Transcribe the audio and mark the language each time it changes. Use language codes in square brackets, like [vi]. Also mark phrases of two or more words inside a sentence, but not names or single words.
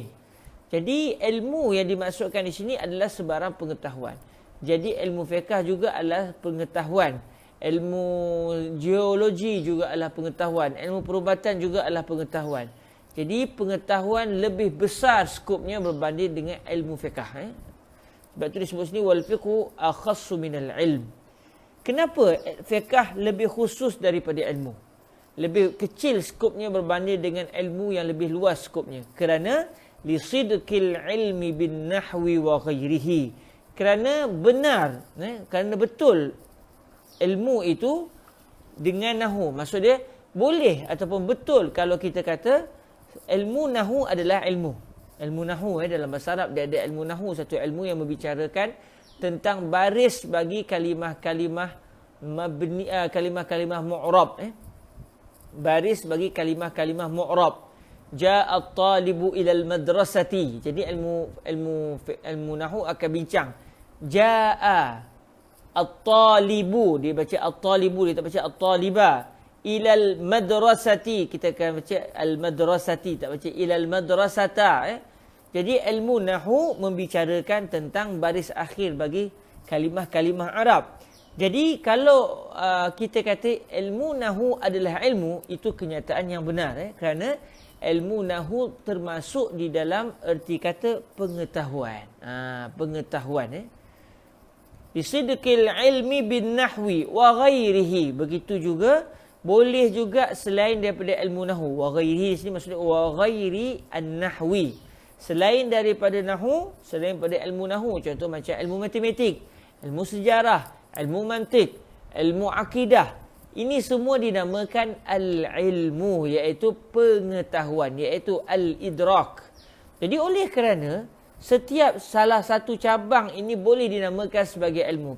[ms] Jadi ilmu yang dimaksudkan di sini adalah sebarang pengetahuan. Jadi ilmu fiqh juga adalah pengetahuan. Ilmu geologi juga adalah pengetahuan. Ilmu perubatan juga adalah pengetahuan. Jadi pengetahuan lebih besar skopnya berbanding dengan ilmu fiqh. Sebab itu disebut sini [ar] والفقه أخص من العلم. [ms] Kenapa fiqh lebih khusus daripada ilmu? Lebih kecil skopnya berbanding dengan ilmu yang lebih luas skopnya. [ar] Kerana لصدق العلم بالنحو وغيره. [ms] Kerana benar, kerana betul ilmu itu dengan nahu. Maksud dia boleh ataupun betul kalau kita kata ilmu nahu adalah ilmu. Ilmu nahu dalam bahasa Arab dia ada ilmu nahu, satu ilmu yang membicarakan tentang baris bagi kalimah-kalimah mabni, kalimah-kalimah mu'rab. Baris bagi kalimah-kalimah mu'rab. [ar] جاء الطالب إلى المدرسة. [ms] Jadi ilmu nahwu akan bincang. [ar] جاء الطالب, [ms] dia baca at-talibu, dia tak baca at-taliba. [ar] إلى المدرسة, [ms] kita akan baca al-madrasati, tak baca [ar] إلى المدرسة. [ms] Jadi ilmu nahwu membicarakan tentang baris akhir bagi kalimah-kalimah Arab. Jadi kalau kita kata ilmu nahwu adalah ilmu, itu kenyataan yang benar. Kerana ilmu nahwu termasuk di dalam erti kata pengetahuan. Pengetahuan. [ar] بصدق العلم بالنحو وغيره. [ms] Begitu juga boleh juga selain daripada ilmu nahwu. [ar] وغيره [ms] sini maksudnya [ar] وغير النحو. [ms] Selain daripada nahwu, selain daripada ilmu nahwu, contoh macam ilmu matematik, ilmu sejarah, ilmu mantik, ilmu akidah. Ini semua dinamakan al-ilmu, iaitu pengetahuan, iaitu al-idrak. Jadi oleh kerana setiap salah satu cabang ini boleh dinamakan sebagai ilmu.